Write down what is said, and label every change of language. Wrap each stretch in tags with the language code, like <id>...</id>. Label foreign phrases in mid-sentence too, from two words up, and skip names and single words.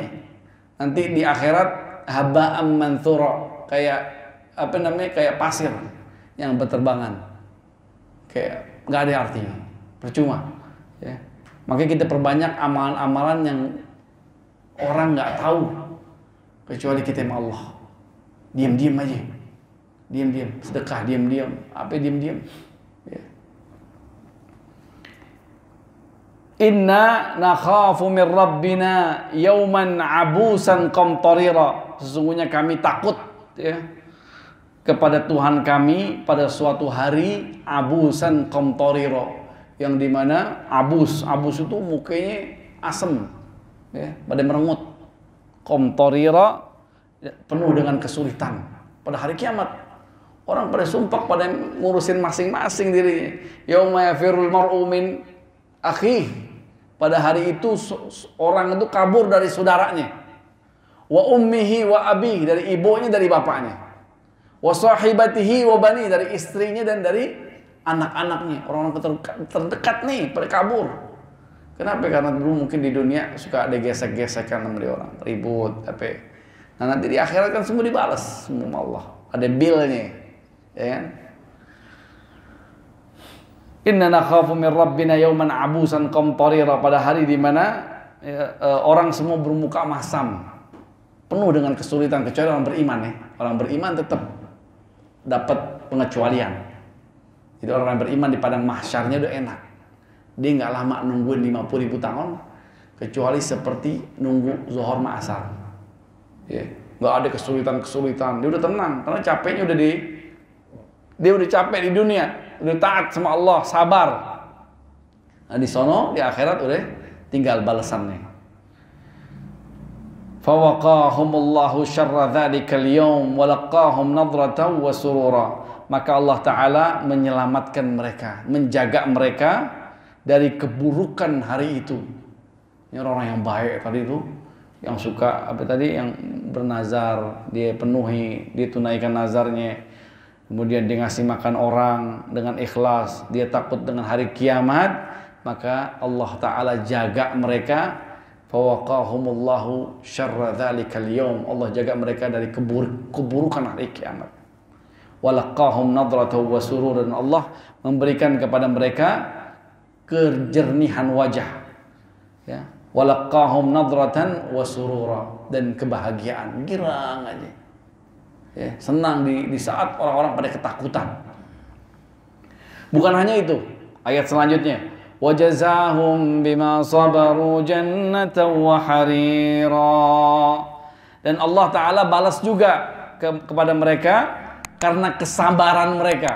<id>Nanti di akhirat</id> <ar>هباء منثورا,</ar> <id>kayak kayak pasir yang berterbangan, kayak nggak ada artinya, percuma. Ya. Makanya kita perbanyak amalan-amalan yang orang nggak tahu, kecuali kita sama Allah. Diam-diam aja, diam-diam, sedekah diam-diam, diam-diam. Ya.</id> <ar>إنا نخاف من ربنا يوما عبوسا قمطريرا.</ar> <id>Sesungguhnya kami takut ya kepada Tuhan kami pada suatu hari</id> <ar>عبوسا قمطريرا,</ar> <id>yang dimana abus itu mukanya asem ya, pada merengut. Qamtarira, penuh dengan kesulitan pada hari kiamat. Orang pada sumpah, pada ngurusin masing-masing dirinya.</id> <ar>يوم يفر المرء من أخيه.</ar> <id>Pada hari itu orang itu kabur dari saudaranya.</id> <ar>وأمه وأبيه,</ar> <id>dari ibunya, dari bapaknya.</id> <ar>وصاحبته وبنيه,</ar> <id>dari istrinya dan dari anak-anaknya. Orang-orang terdekat nih pada kabur. Kenapa? Karena dulu mungkin di dunia suka ada gesek-gesekan sama orang, ribut, Nah nanti di akhirat kan semua dibalas sama Allah. Ada bilnya, ya kan?</id> <ar>إنا نخاف من ربنا يوما عبوسا قمطريرا,</ar> <id>pada hari di mana orang semua bermuka masam, penuh dengan kesulitan, kecuali orang beriman ya. Orang beriman tetap dapat pengecualian. Jadi orang yang beriman di padang mahsyarnya udah enak. Dia nggak lama nungguin 50.000 tahun, kecuali seperti nunggu zuhur ma asar. Ya, nggak ada kesulitan. Dia udah tenang karena capeknya dia udah capek di dunia, udah taat sama Allah, sabar. Nah di sono di akhirat udah tinggal balasannya.</id> <ar>فوقاهم الله شر ذلك اليوم ولقاهم نضرة وسرورا.</ar> <id>maka Allah Ta'ala menyelamatkan mereka, menjaga mereka dari keburukan hari itu. Ini orang yang baik tadi itu, yang suka apa tadi, yang bernazar, dia penuhi, dia tunaikan nazarnya, kemudian dia ngasih makan orang dengan ikhlas, dia takut dengan hari kiamat, maka Allah Ta'ala jaga mereka.</id> <ar>فوقاهم الله شر ذلك اليوم,</ar> <id>Allah jaga mereka dari keburukan hari kiamat.</id> <ar>ولقاهم نضرة وسرورا,</ar> <id>Allah memberikan kepada mereka kejernihan wajah, ya.</id> <ar>ولقاهم نضرة وسرورا,</ar> <id>dan kebahagiaan, girang aja, ya, senang di saat orang-orang pada ketakutan. Bukan hanya itu, ayat selanjutnya,</id> <ar>وجزاهم بما صبروا جنة وحريرا,</ar> <id>dan Allah Ta'ala balas juga kepada mereka karena kesabaran mereka.</id>